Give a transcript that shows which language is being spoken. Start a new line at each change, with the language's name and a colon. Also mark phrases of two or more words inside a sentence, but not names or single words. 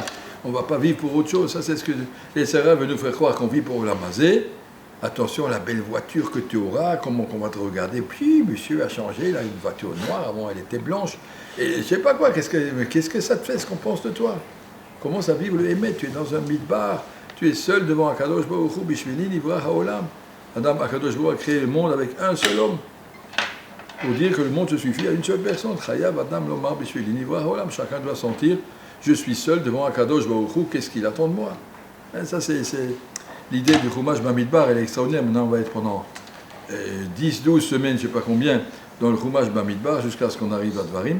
French: On ne va pas vivre pour autre chose. Ça, c'est ce que les Sarah veulent nous faire croire qu'on vit pour la mazé. Attention à la belle voiture que tu auras, comment on va te regarder. Puis, monsieur a changé, il a une voiture noire, avant elle était blanche. Et je ne sais pas quoi, qu'est-ce que ça te fait, ce qu'on pense de toi? Commence à vivre le Hémet, tu es dans un midbar, tu es seul devant
Hebrew: הקדוש ברוך הוא בשבילי נברא העולם.
French: Adam
Hebrew: הקדוש ברוך הוא
French: a créé le monde avec un seul homme. Pour dire que le monde se suffit à une seule personne.
Hebrew: חייב אדם לומר בשבילי נברא העולם.
French: Chacun doit sentir, je suis seul devant
Hebrew: הקדוש ברוך הוא,
French: qu'est-ce qu'il attend de moi? Et ça, c'est l'idée du Chumash Bamidbar, elle est extraordinaire. Maintenant, on va être pendant 10, 12 semaines, je ne sais pas combien, dans le Chumash Bamidbar, jusqu'à ce qu'on arrive à Dvarim.